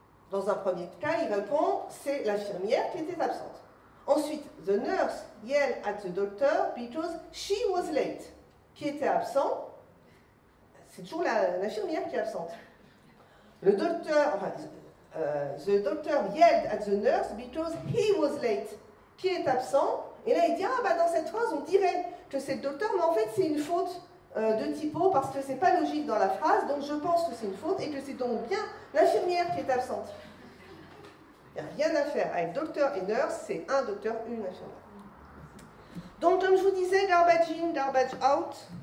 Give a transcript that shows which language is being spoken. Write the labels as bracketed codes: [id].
[fr] Dans un premier cas, il répond c'est l'infirmière qui était absente. Ensuite, [en] the nurse yelled at the doctor because she was late. [fr] Qui était absent? C'est toujours l'infirmière qui est absente. Le docteur, [en] the doctor yelled at the nurse because he was late. [fr] Qui est absent? Et là, il dit, dans cette phrase, on dirait que c'est le docteur, mais en fait, c'est une faute de typo parce que c'est pas logique dans la phrase, donc je pense que c'est une faute et que c'est donc bien l'infirmière qui est absente. Il n'y a rien à faire. Avec docteur et nurse, c'est un docteur, une infirmière. Donc, comme je vous disais, [en] garbage in, garbage out.